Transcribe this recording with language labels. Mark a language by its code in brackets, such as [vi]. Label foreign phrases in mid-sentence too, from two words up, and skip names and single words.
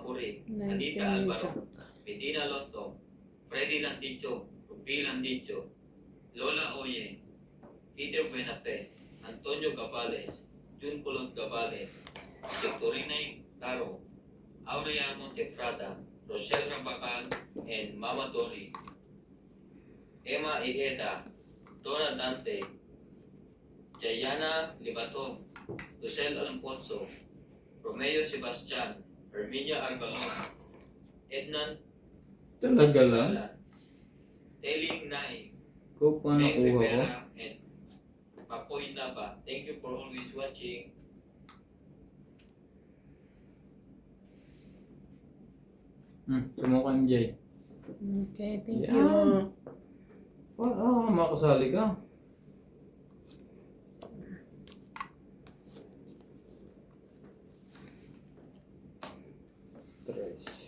[en] Puri, Anita Alvaro, Medina Lotto, Freddy Landicho, Ruby Landicho, Lola Oye, Peter Buenafe, Antonio Gabales, Jun Kulot Gabales, Victorina Caro, Aurea Montefrada, Rochelle Rabacal, and Mama Dori, Emma Ijeda, Dora Dante, Jayana Libato, Lucel Alfonso, Romeo Sebastian, Herminia Argalon, Ednan [tl] Talaga lang? Gala, Teling Nai, Ko pa Meg nakuha ko. Rivera, [en] and Papoy Naba. Thank you for always watching. [tl] Sumuka MJ. [en] Okay, thank [tl] Yan. [en] you. [tl] Makasali ka. Tres.